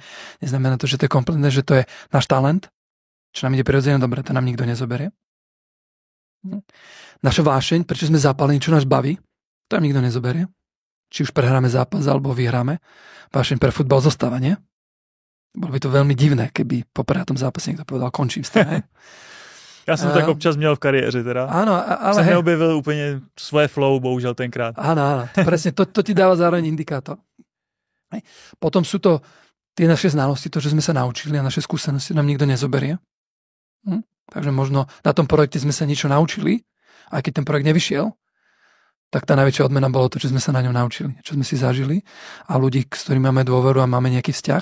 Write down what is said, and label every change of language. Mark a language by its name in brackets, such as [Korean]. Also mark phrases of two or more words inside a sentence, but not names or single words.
[Slovak] Neznamená to, že to je kompletné, že to je náš talent, čo nám ide prirodzene dobre, to nám nikto nezoberie. Naša vášeň, prečo sme zapálení, čo nás baví, to nám nikto nezoberie. Či už prehráme zápas, alebo vyhráme. Vášeň pre futbal zostáva, nie? Bolo by to veľmi divné, keby po prehratom zápase niekto povedal, končím s tým. [Czech] Já jsem tak občas měl v kariéře teda. [Slovak] Áno, ale [Czech] jsem neobjevil úplně svoje flow, bohužel tenkrát. [Slovak] Áno, presne, to ti dáva zároveň indikátor. Potom sú to tie naše znalosti, to, že sme sa naučili a naše skúsenosti nám nikto nezoberie. Takže možno na tom projekte sme sa niečo naučili, aj keď ten projekt nevyšiel, tak tá najväčšia odmena bolo to, čo sme sa na ňom naučili, čo sme si zažili a ľudí, s ktorými máme dôveru a máme nejaký vzťah.